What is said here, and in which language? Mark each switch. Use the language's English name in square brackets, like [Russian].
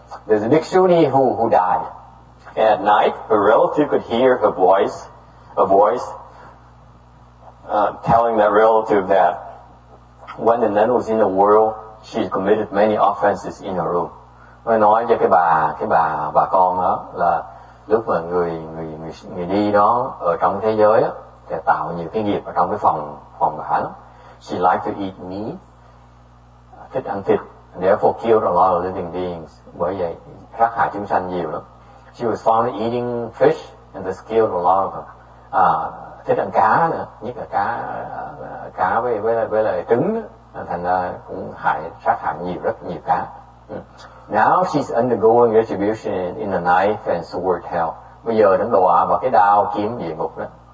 [English] There's a bhikshuni who died. And at night, her relative could hear a voice telling that relative that when the nun was in the world, she committed many offenses in her room. [Vietnamese] Nó nói cho cái bà con đó là lúc mà người đi đó ở trong thế giới á, thì tạo nhiều cái nghiệp ở trong cái phòng bả lắm. [English] She liked to eat meat, [Vietnamese] thích ăn thịt, [English] therefore killed a lot of living beings. [Vietnamese] Bởi vậy sát hại chúng sanh nhiều lắm. [English] She was fond of eating fish and thus killed a lot of them. [Vietnamese] Thích ăn cá nữa, nhất là cá với lại trứng đó. Thành ra cũng sát hại rất nhiều cá. [English] Now she's undergoing retribution in the knife and sword hell. [Vietnamese] Bây giờ nó đọa vào cái đao kiếm địa ngục đó.